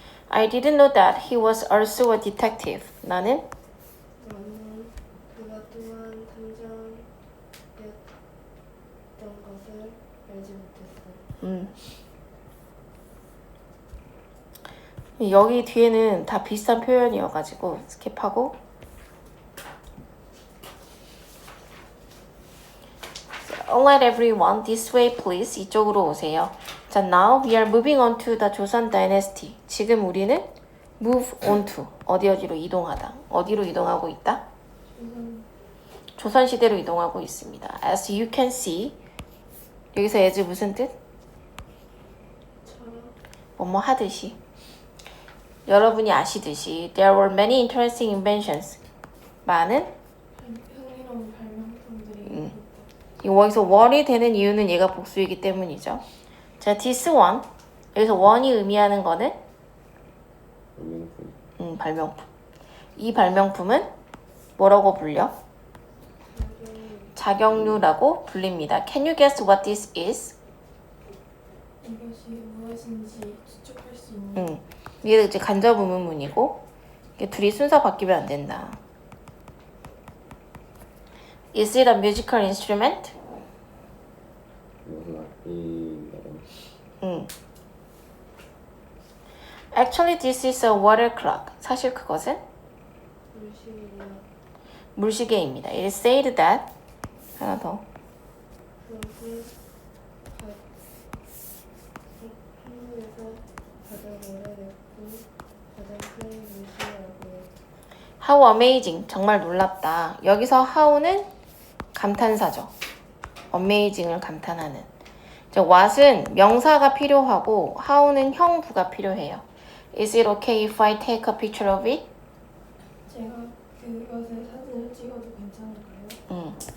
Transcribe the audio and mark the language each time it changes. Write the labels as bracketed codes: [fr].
[en] I didn't know that he was also a detective. [ko] 나는 그가 또한 탐정이었던 것을 알지 못했어. 여기 뒤에는 다 비슷한 표현이어가지고 스킵하고 [en] Alright everyone, this way please. [ko] 이쪽으로 오세요. [en] 자, now we are moving on to the 조선 dynasty. [ko] 지금 우리는 move on to 어디로 이동하다. 어디로 이동하고 있다? 조선 시대로 이동하고 있습니다. [en] As you can see, [ko] 여기서 as 무슨 뜻? 뭐뭐 하듯이. 여러분이 아시듯이 [en] there were many interesting inventions. [ko] 많은 흥미로운 발명품들이 있다. 여기서 one이 되는 이유는 얘가 복수이기 때문이죠. [en] 자, this one. [ko] 여기서 one이 의미하는 거는 발명품. 발명품. 이 발명품은 뭐라고 불려? 자경류라고 불립니다. [en] Can you guess what this is? [ko] 이것이 무엇인지 추측할 수 있는 이게 이제 간접 의문문이고 이게 둘이 순서 바뀌면 안 된다. [en] Is it a musical instrument? [ko] 이것은 악기인가요? [en] Actually, this is a water clock. [ko] 사실 그것은 물시이며 물시계입니다. [en] It is said that [ko] 하나 더. 그것은 한국에서 가장 오래됐고 가장 큰 물시라고 해. [en] How amazing. [ko] 정말 놀랍다. 여기서 how는 감탄사죠. amazing을 감탄하는. 저 what은 명사가 필요하고 how는 형부가 필요해요. [en] Is it okay if I take a picture of it? [ko] 제가 그것의 사진을 찍어도 괜찮을까요?